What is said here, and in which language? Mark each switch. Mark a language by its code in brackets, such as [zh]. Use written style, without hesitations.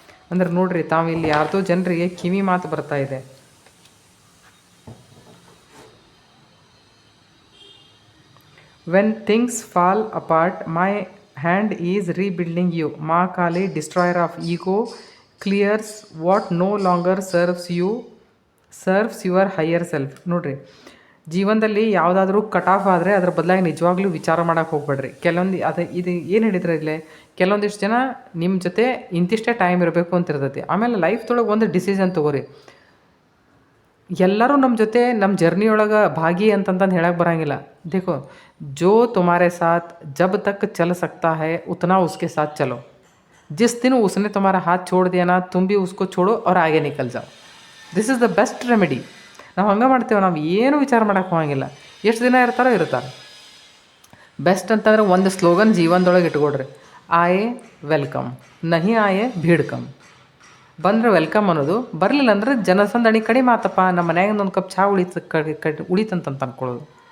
[kn] ಅಂದ್ರೆ ನೋಡ್ರಿ, ತಾವು ಇಲ್ಲಿ ಯಾರ್ದೋ ಜನರಿಗೆ ಕಿವಿ ಮಾತು ಬರ್ತಾ ಇದೆ. [en] When things fall apart, my hand is rebuilding you. Ma Kali, destroyer of ego, clears what no longer serves your higher self. [kn] ನೋಡ್ರಿ, ಜೀವನದಲ್ಲಿ ಯಾವುದಾದ್ರೂ ಕಟ್ ಆಫ್ ಆದರೆ ಅದ್ರ ಬದಲಾಗಿ ನಿಜವಾಗ್ಲೂ ವಿಚಾರ ಮಾಡೋಕೆ ಹೋಗ್ಬೇಡ್ರಿ. ಇದು ಏನು ಹೇಳಿದ್ರೆ ಇಲ್ಲೇ, ಕೆಲವೊಂದಿಷ್ಟು ಜನ ನಿಮ್ಮ ಜೊತೆ ಇಂತಿಷ್ಟೇ ಟೈಮ್ ಇರಬೇಕು ಅಂತ ಇರ್ತೈತಿ. ಆಮೇಲೆ ಲೈಫ್ದೊಳಗೆ ಒಂದು ಡಿಸಿಷನ್ ತೊಗೋರಿ. ಎಲ್ಲರೂ ನಮ್ಮ ಜೊತೆ ನಮ್ಮ ಜರ್ನಿಯೊಳಗೆ ಭಾಗಿ ಅಂತಂತಂದು ಹೇಳಕ್ಕೆ ಬರೋಂಗಿಲ್ಲ. [hi] देखो, जो तुम्हारे साथ जब तक चल सकता है उतना उसके साथ चलो. जिस दिन उसने तुम्हारा हाथ छोड़ दिया ना, तुम भी उसको छोड़ो और आगे निकल जाओ. [en] This is the best remedy. [kn] ನಾವು ಹಂಗೆ ಮಾಡ್ತೇವೆ, ನಾವು ಏನು ವಿಚಾರ ಮಾಡೋಕ್ಕೆ ಹೋಗಂಗಿಲ್ಲ. ಎಷ್ಟು ದಿನ ಇರ್ತಾರೆ. ಬೆಸ್ಟ್ ಅಂತಂದ್ರೆ ಒಂದು ಸ್ಲೋಗನ್ ಜೀವನದೊಳಗೆ ಇಟ್ಕೊಡ್ರಿ, [hi] ಆಯೆ ವೆಲ್ಕಮ್, ನಹಿ ಆಯೆ ಭೀಡ್ ಕಮ್. [kn] ಬಂದರೆ ವೆಲ್ಕಮ್ ಅನ್ನೋದು, ಬರಲಿಲ್ಲ ಅಂದ್ರೆ ಜನಸಂದಣಿ ಕಡಿಮೆ ಆತಪ್ಪ, ನಮ್ಮ ಮನ್ಯಾಗಿಂದ ಒಂದು ಕಪ್ ಚಹಾ ಉಳಿತಂತ ಅಂದ್ಕೊಳ್ಳೋದು.